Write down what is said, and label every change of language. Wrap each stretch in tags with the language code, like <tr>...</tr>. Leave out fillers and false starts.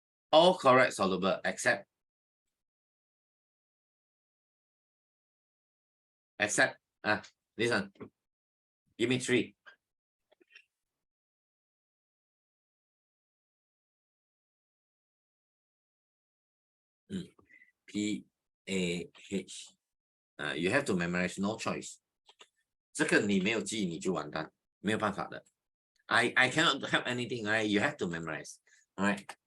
<en>All correct soluble except this one. Give me 3. PAH. You have to memorize, no choice.</en> <zh>这个你没有记你就完蛋，没有办法的。</zh> <en>I cannot help anything, right? You have to memorize, right?</en>